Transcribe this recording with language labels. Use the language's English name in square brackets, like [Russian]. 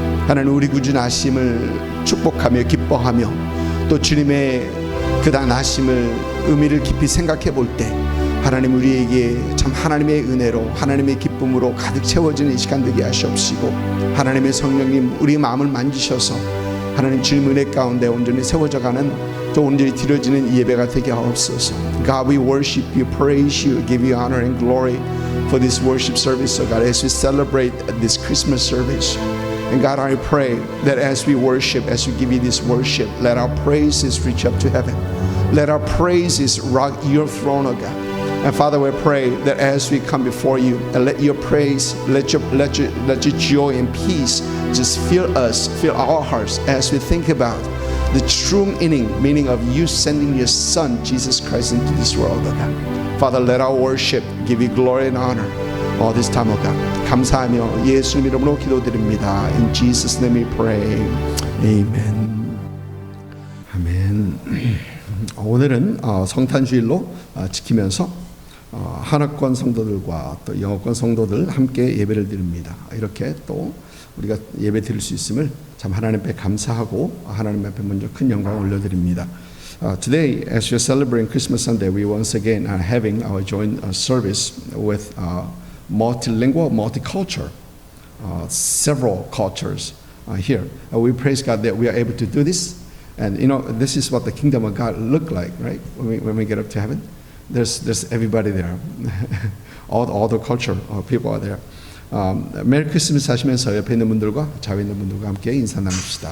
[Korean] 하나님 우리 구주 나심을 축복하며 기뻐하며 또 주님의 그 나심을 의미를 깊이 생각해 볼 때 하나님 우리에게 참 하나님의 은혜로 하나님의 기쁨으로 가득 채워지는 이 시간 되게 하시옵시고 하나님의 성령님 우리 마음을 만지셔서 하나님 주님 은혜 가운데 온전히 세워져가는 또 온전히 드려지는 이 예배가 되게 하옵소서. [English] God, we worship you, praise you, give you honor and glory for this worship service, so God, as we celebrate this Christmas service. And God, I pray that as we worship, as we give you this worship, let our praises reach up to heaven. Let our praises rock your throne, O God. And Father, we pray that as we come before you, and let your praise, let your joy and peace just fill us, fill our hearts as we think about the true meaning of you sending your Son, Jesus Christ, into this world, O God. Father, let our worship give you glory and honor all this time, O God. [Korean] 감사하며 예수님 이름으로 기도드립니다. [English] In Jesus' name we pray. Amen. [Korean] 아멘. 오늘은 성탄주일로 지키면서 한어권 성도들과 또 영어권 성도들 함께 예배를 드립니다. 이렇게 또 우리가 예배 드릴 수 있음을 참 하나님 앞에 감사하고 하나님 앞에 먼저 큰 영광을 올려드립니다. [English] Today, as we're celebrating Christmas Sunday, we once again are having our joint service with multilingual, multicultural, several cultures here. We praise God that we are able to do this. And this is what the kingdom of God look like, right? When we get up to heaven, there's everybody there. all the culture people are there. [Korean] 메리 크리스마스 하시면서 옆에 있는 분들과 좌우에 있는 분들과 함께 인사 나눕시다.